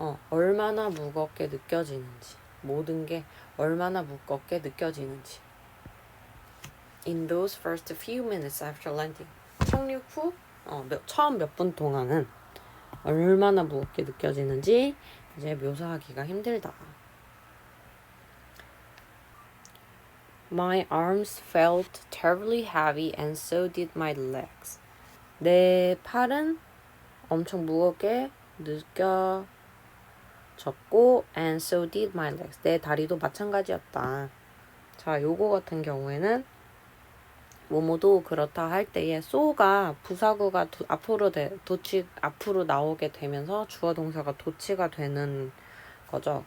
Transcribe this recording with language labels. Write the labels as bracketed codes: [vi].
[ko] 얼마나 무겁게 느껴지는지. 모든 게 얼마나 무겁게 느껴지는지. [en] In those first few minutes after landing. [ko] 착륙 후 처음 몇 분 동안은 얼마나 무겁게 느껴지는지 이제 묘사하기가 힘들다. [en] My arms felt terribly heavy and so did my legs. [ko] 내 팔은 엄청 무겁게 느껴졌고 [en] and so did my legs. [ko] 내 다리도 마찬가지였다. 자, 요거 같은 경우에는 뭐뭐도 그렇다 할 때에 so가 부사구가 앞으로 나오게 되면서 주어 동사가 도치가 되는 거죠.